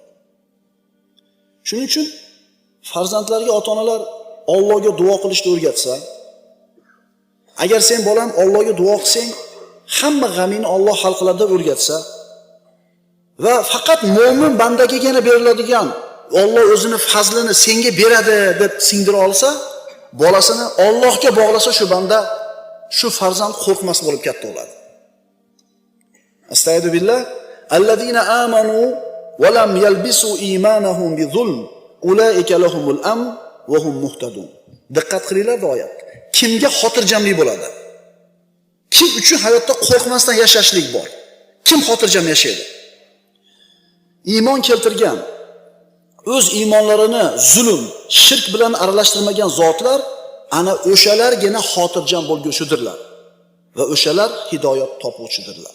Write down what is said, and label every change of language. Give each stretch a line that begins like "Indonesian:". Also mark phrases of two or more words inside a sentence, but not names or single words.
Uzbek: Shuning uchun farzandlarga ota-onalar Allohga duo qilishni o'rgatsa, agar sen bolam Allohga duo qilsang, hamma g'amingni Alloh hal qiladi deb o'rgatsa va faqat mo'min bandagagina beriladigan Alloh o'zini fazlini senga beradi deb singdira olsa, bolasini Allohga bog'lasa shu banda, shu farzand qo'rqmas bo'lib katta bo'ladi.
Arabic: أستغفر الله. الذين آمنوا ولم يلبسوا إيمانهم بظلم أولئك لهم الأمن وهم مهتدون.
Uzbek: Diqqat qilinglar bu oyat. Kimga xotirjamlik bo'ladi? Kim uchun hayotda qo'rqmasdan yashashlik bor? Kim xotirjam yashaydi? Iymon keltirgan, o'z iymonlarini zulm, shirk bilan aralashtirmagan zotlar ana o'shalargina xotirjam bo'lguvchidirlar va o'shalar hidoyat topuvchidirlar.